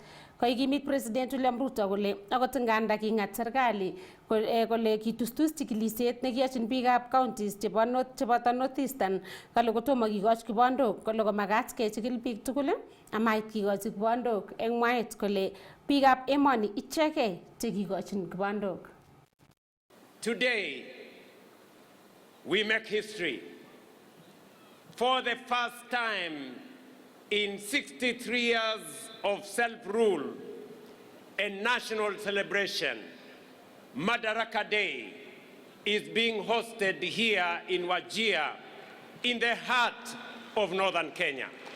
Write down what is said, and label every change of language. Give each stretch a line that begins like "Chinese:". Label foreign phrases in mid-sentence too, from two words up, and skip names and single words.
Kalenjin: Koikimit President William Ruto kole akot nganda king'at serikali kole kitustus chikilisiet nekiyochin biikab counties cheboto North Eastern kale kotomo kikoch kibondok kole komakat kechikil biik tugul amait kikochi kibondok eng mwaet kole biikab emoni ichegei chekikochin kibondok.
English: Today we make history. For the first time in 63 years of self-rule and national celebration, Madaraka Day is being hosted here in Wajir, in the heart of northern Kenya.